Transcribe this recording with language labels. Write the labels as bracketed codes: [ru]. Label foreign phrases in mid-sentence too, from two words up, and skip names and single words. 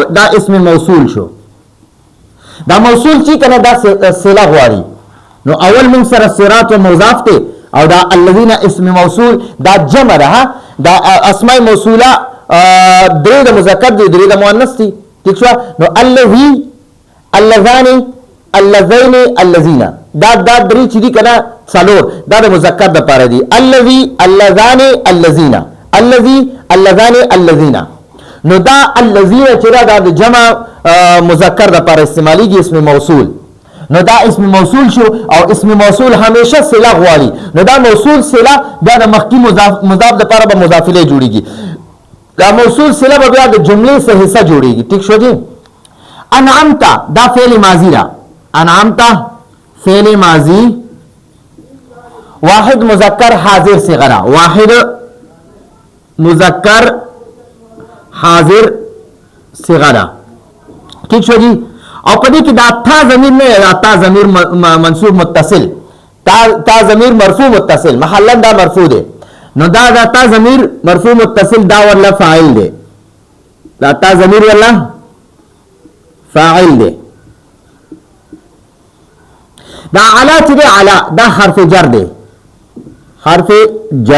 [ps] دا اسم موصول شو. دا موصول چې کنه دا صله غواړي نو اول مونږ سره صراط او مضاف ته او دا [ar] الذين اسم موصول [ps] دا جمع ده. دا [ar] اسماء موصوله [ps] درې د مذکر دي درې د مؤنث دي. ٹھیک شو. نو [ar] الذي اللذان اللذين الذين [ps] دا درې چې دي کنه څلور دا د مذکر د پاره دي. [ar] الذي اللذان الذين الذي اللذان الذين. [ps] نو دا الذين چې دا د [ar] جمع مذکر [ps] د پاره استعماليږي [ar] اسم موصول. [ps] نو دا [ar] اسم موصول [ps] شو او [ar] اسم موصول همیشه صله [ps] غواړي. نو دا موصول صله دا د مخکې مضاف د پاره به مضاف الیه جوړیږي. دا موصول صله به بیا د جملې څخه حصہ جوړیږي. ٹھیک شو جی. انعمت دا [ar] فعل ماضی [ps] را. [ar] انعمت فعل ماضی واحد مذکر حاضر صیغه را. واحد مذکر حاضر صیغه ده. [ps] ٹھیک شو جی. او پدې کې دا تا ضمیر نه دا [ar] تا ضمیر منصوب متصل تا ضمیر مرفوع متصل محلا [ps] دا مرفوع ده. نو دا [ar] تا ضمیر مرفوع متصل [ps] دا [ar] ولا فاعل [ps] ده. دا [ar] تا ضمیر ولا فاعل [ps] ده. دا علا چې ده علا دا [ar] حرف جر [ps] ده [ar] حرف جر.